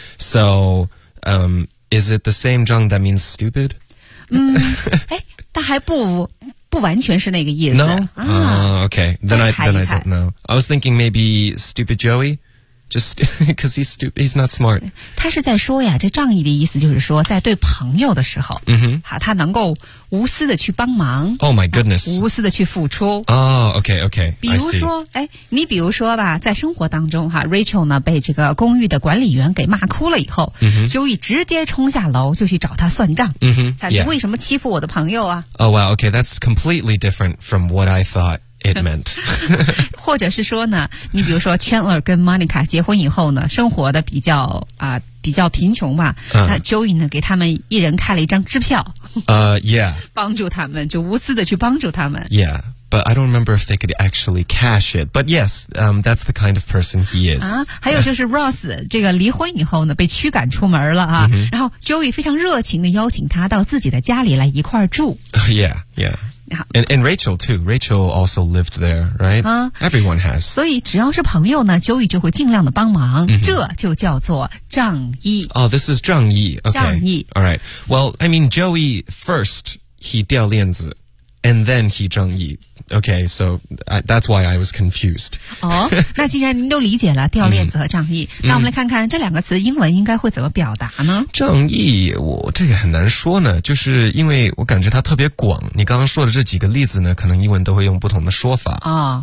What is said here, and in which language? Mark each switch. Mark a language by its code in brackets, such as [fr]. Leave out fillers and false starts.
[en] So is it the same 仗 that means stupid？ [zh] 但还不完全是那个意思。 [en] No，啊、 okay， then I don't know。 I was thinking maybe stupid Joey， just because he's stupid， he's not smart。 [zh] 他是在说呀，这仗义的意思就是说，在对朋友的时候， mm-hmm. 他能够无私的去帮忙。 [en] Oh my goodness！、 [zh] 无私的去付出。 [en] Oh， okay， okay。 [zh] 比如说，你比如说吧，在生活当中哈 ，Rachel 呢被这个公寓的管理员给骂哭了以后，嗯哼 ，Joey 直接冲下楼就去找他算账。嗯哼，他说为什么欺负我的朋友啊 [en] ？Oh wow， okay， that's completely different from what I thought it meant 。 [zh] 或者是说呢，你比如说 Chandler 跟 Monica 结婚以后呢，生活的比较贫穷嘛，那 Joey 呢给他们一人开了一张支票。 [en] Yeah， [zh] 帮助他们，就无私的去帮助他们。 [en] Yeah。 But I don't remember if they could actually cash it. But yes, that's the kind of person he is. [zh] 啊，还有就是 Ross 这个离婚以后呢，被驱赶出门了啊。 Mm-hmm. 然后 Joey 非常热情地邀请他到自己的家里来一块儿住。 [en] Yeah, yeah. And Rachel too. Rachel also lived there, right? 啊， everyone has. [zh] 所以只要是朋友呢 ，Joey 就会尽量的帮忙。 Mm-hmm. 这就叫做仗义。 [en] Oh, this is 仗义。Okay. [zh] 仗义。 [en] All right. Well, I mean, Joey first he [zh] 掉链子 [en] and then he 仗义。 Okay, so that's why I was confused. [zh] 哦，那既然您都理解了掉链子和仗义，那我们来看看这两个词英文应该会怎么表达呢？仗义，我这个很难说呢，就是因为我感觉它特别广。你刚刚说的这几个例子呢，可能英文都会用不同的说法。哦